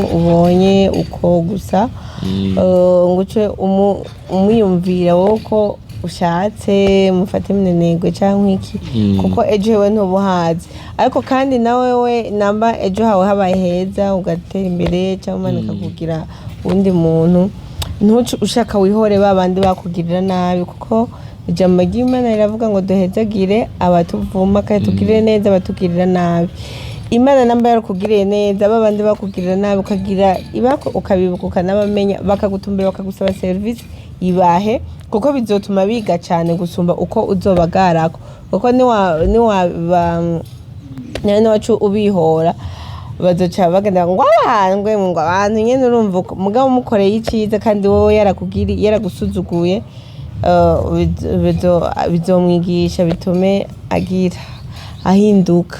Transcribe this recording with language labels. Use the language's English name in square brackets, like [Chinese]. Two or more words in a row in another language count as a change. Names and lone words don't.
[Rundi] ubonye uko gusa ngo uce umuyumvira wowe ko ushatse mufate minenegwe cyangwa iki kuko ejo hewe ntubuhazi ariko kandi nawe we namba ejo hawe habaye heza ugatera imbere cyangwa umanika kugira undi muntu ntuce ushaka wihore babandi bakugirira nabi kuko ijambo ry'Imana riravuga ngo duhezagire abatuvuma kandi tugirire neza abatugirira nabi. Imana namba yarakugiriye neza babandi bakugirira nabi ukagira ibako ukabibuka ukanabamenya bakagutumbira bakagusaba service ibahe kuko bizotuma biga cyane gusumba uko uzobagarako kuko ni wacu ubihora bazoca bagenda ngo abantu nyene urumva mugabo mukoreye iciza kandi wowe yaragusuzuguye bizomwigisha bitume ahinduka.